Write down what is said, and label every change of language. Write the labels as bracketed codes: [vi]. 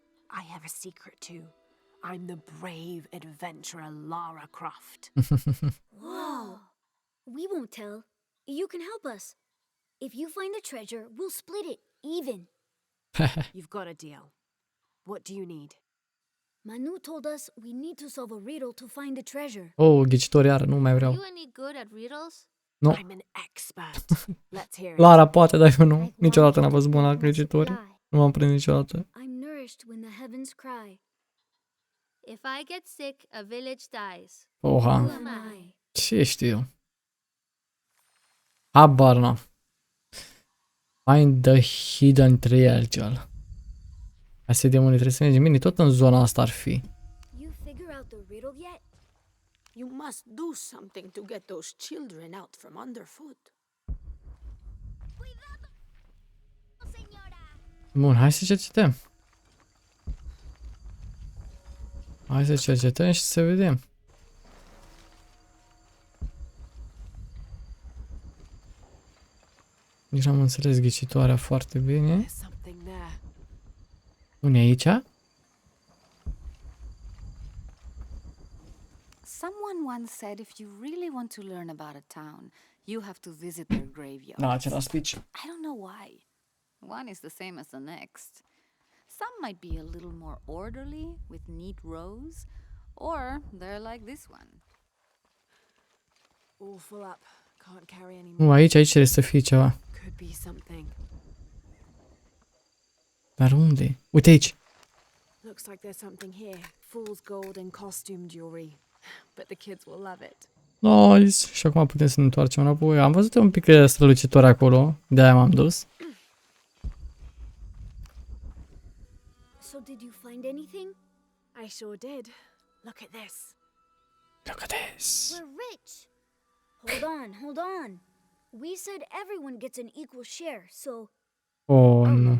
[en] I have a secret too. I'm the brave adventurer Lara Croft. Wow. We won't tell. You can help us. If you find the treasure, we'll split it, even. You've got a deal. What do you need? Manu told us we need to solve a riddle to find the treasure. [ro] Oh, ghicitor iară, nu mai vreau. [en] You any good at riddles? [ro] Nu. [en] I'm an expert. Let's hear it. [ro] Lara poate, dar eu nu. Niciodată n-am fost bun la ghicitori. Nu m-am prins niciodată. [en] I'm nourished when the heavens cry. If I get sick, a village dies. Oha. Who am I? [ro] Ce știu? Habar n-am. [en] Find the hidden treasure. [ro] Hai să vedem unde trebuie să mergem. Bine, tot în zona asta ar fi. [en] You figure out the riddle yet? You must do something to get those children out from underfoot. [ro] Bun, hai să cercetăm. Hai să cercetăm și să vedem. Nici n-am înțeles ghicitoarea foarte bine. [en] There's something there. [ro] Unde e aici? [en] once said if you really want to learn about a town, you have to visit their graveyard. [ro] Da, același speech. [en] I don't know why. One is the same as the next. Some might be a little more orderly, with neat rows, or they're like this one. All full up. Can't carry any more. [ro] Aici trebuie să fie ceva. [en] Could be something. [ro] Dar unde? Uite aici. [en] Looks like there's something here. Fool's gold and costume jewelry. But the kids will love it. Nice. [ro] Și acum putem să ne întoarcem înapoi. Am văzut un pic strălucitor acolo. De-aia m-am dus. [en] So did you find anything? I sure did. Look at this. Look at this. We're rich. Hold on. We said everyone gets an equal share, so... [ro] Oh, nu.